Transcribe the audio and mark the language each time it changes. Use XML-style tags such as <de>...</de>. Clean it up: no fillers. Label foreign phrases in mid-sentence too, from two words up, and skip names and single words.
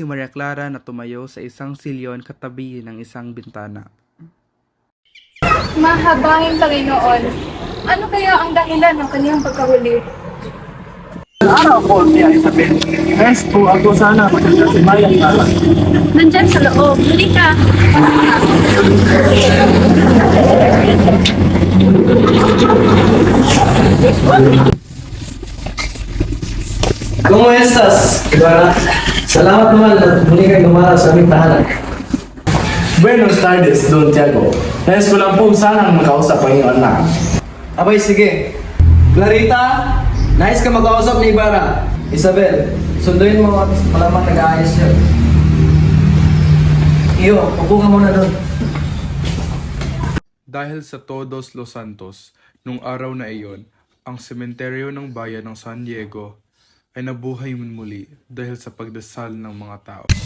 <tl>Maria Clara na tumayo sa isang silyon katabi ng isang bintana. Mahabangin Panginoon, ano kaya ang dahilan ng kaniyang pagkahuli? Araw po, Tia Isabel. Yes po, ako sana maganda si Maria Clara. Nandyan sa loob. Huli ka.</tl> <es>¿Cómo estás, Ibarra?</es> <tl>Salamat naman at muli kang dumara sa aming tahanan.</tl> <es>Buenos tardes, Don Tiago.</es> <tl>Nais ko lang po sanang makausap ang iyong anak. Abay, sige. Clarita, nais ka makausap ni Ibarra. Isabel, sunduin mo at malamang nag-aayos yun. Iyo, upo ka muna doon. Dahil sa Todos Los Santos, nung araw na iyon, ang sementeryo ng bayan ng San Diego ay nabuhay muli dahil sa pagdasal ng mga tao.</tl>